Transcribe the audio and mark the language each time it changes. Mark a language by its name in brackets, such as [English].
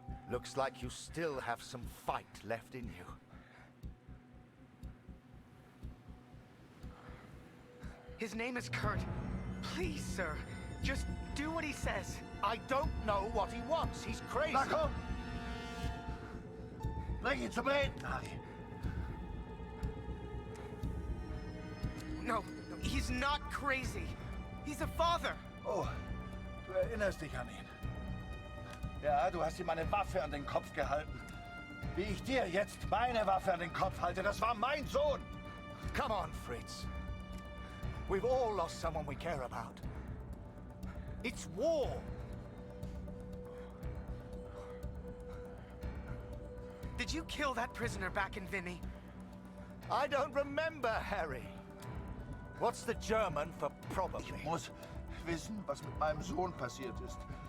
[English] Looks like you still have some fight left in you. His name is Kurt. Please, sir, just do what he says. I don't know what he wants. He's crazy. [German] Na komm. Bring ihn zum Reden, Harry. [English] No, he's not crazy. He's a father. [German] Oh, du erinnerst dich an ihn. Ja, du hast ihm eine Waffe an den Kopf gehalten. Wie ich dir jetzt meine Waffe an den Kopf halte, das war mein Sohn. [English] Come on, Fritz. We've all lost someone we care about. It's war. Did you kill that prisoner back in Vinny? I don't remember, Harry. What's the German for probably? [German] Ich muss wissen, was mit meinem Sohn passiert ist.